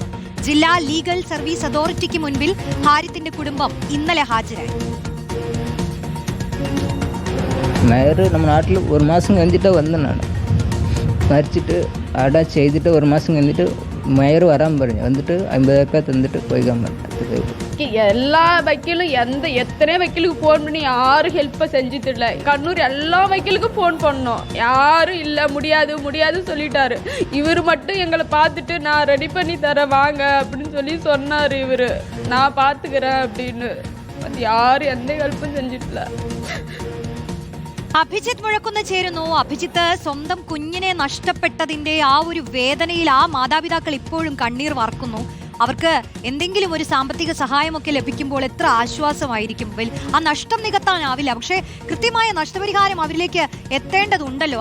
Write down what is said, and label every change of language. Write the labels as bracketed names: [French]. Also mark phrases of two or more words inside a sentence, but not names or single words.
[Malayalam] ജില്ലാ ലീഗൽ സർവീസ് അതോറിറ്റിക്ക് മുൻപിൽ ഹാരിത്തിന്റെ കുടുംബം ഇന്നലെ ഹാജരായി. മേയർ നമ്മുടെ നാട്ടിൽ ഒരു മാസം കഴിഞ്ഞിട്ട് വന്നതാണ്. മരിച്ചിട്ട് അവിടെ ചെയ്തിട്ട് ഒരു മാസം കഴിഞ്ഞിട്ട് മേയർ വരാൻ പറഞ്ഞു. വന്നിട്ട് 50,000 തന്നിട്ട് പോയിക്കാൻ പറഞ്ഞു. [Tamil] எல்லா வக்கீலும் எத்தனை வக்கீலுக்கு ஃபோன் பண்ணி யாரும் ஹெல்ப்பை செஞ்சுட்டுல. கண்ணூர் எல்லா வக்கீலுக்கும் ஃபோன் பண்ணோம், யாரும் இல்லை, முடியாது சொல்லிட்டாரு. இவர் மட்டும் எங்களை பார்த்துட்டு நான் ரெடி பண்ணி தரேன் வாங்க அப்படின்னு சொன்னார். இவர் நான் பார்த்துக்கிறேன் அப்படின்னு. அது யாரும் எந்த ஹெல்ப்பும் செஞ்சிട്ടില്ല. [Malayalam] അഭിജിത്ത് മുഴക്കുന്ന് ചേരുന്നു. അഭിജിത്ത്, സ്വന്തം കുഞ്ഞിനെ നഷ്ടപ്പെട്ടതിന്റെ ആ ഒരു വേദനയിൽ ആ മാതാപിതാക്കൾ ഇപ്പോഴും കണ്ണീർ വാർക്കുന്നു. അവർക്ക് എന്തെങ്കിലും ഒരു സാമ്പത്തിക സഹായമൊക്കെ ലഭിക്കുമ്പോൾ എത്ര ആശ്വാസമായിരിക്കും. ആ നഷ്ടം നികത്താനാവില്ല, പക്ഷേ കൃത്യമായ നഷ്ടപരിഹാരം അവരിലേക്ക് എത്തേണ്ടതുണ്ടല്ലോ.